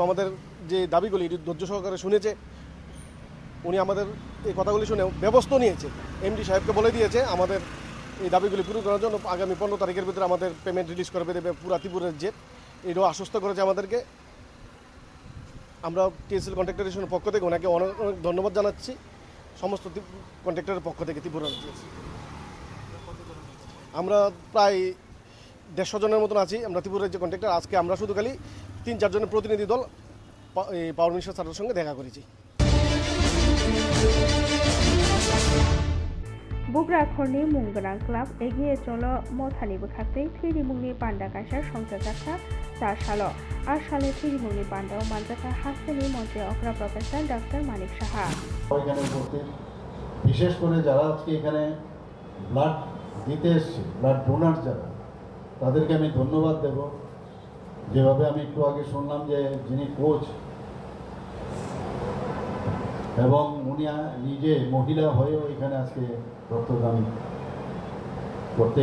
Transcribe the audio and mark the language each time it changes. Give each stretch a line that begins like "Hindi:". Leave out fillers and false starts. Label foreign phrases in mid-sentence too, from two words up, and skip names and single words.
Bangla: আমাদের যে দাবিগুলি ধৈর্য সহকারে শুনেছে উনি আমাদের এই কথাগুলি শুনে ব্যবস্থা নিয়েছে এমডি সাহেবকে বলে দিয়েছে আমাদের এই দাবিগুলি পূরণ করার জন্য আগামী 15 তারিখের ভিতরে আমাদের
English: payment release
Bangla: করে দেবে পুরা ত্রিপুরার জেট এটাও আশ্বস্ত করেছে আমাদেরকে আমরা টিএসএল কন্ট্রাক্টরের পক্ষ থেকে ওনাকে অনেক অনেক ধন্যবাদ জানাচ্ছি সমস্ত কন্ট্রাক্টরের পক্ষ থেকে ত্রিপুরার আমরা প্রায় 150 জনের মতন আছি আমরা ত্রিপুরার যে কন্ট্রাক্টর আজকে আমরা শুধু খালি 3-4 জনের প্রতিনিধি দল এই
English: power minister
Bangla: স্যারের সঙ্গে দেখা করেছি
Kok Borok: बुग्रा खरनि मुंगोनां क्लाब एगिए चल मथानि बोखारदै थैरि मुंनि बान्दा गायसा संजाजाखा चा साल आर साले थैरि मुंनि बान्दायाव मानजाखा हास्तेनि मन्त्री अग्रा
English: professor doctor
Kok Borok: मानिक साहा
Bangla: এখানে উপস্থিত বিশেষ করে যারা আজকে এখানে ব্লাড দিতে এসেছে
English: blood donor
Bangla: যারা তাদেরকে আমি ধন্যবাদ দেব যেভাবে আমি একটু আগে শুনলাম যে যিনি কোচ এবং উনি নিজে মহিলা হয়েও এখানে আজকে রক্তদান করতে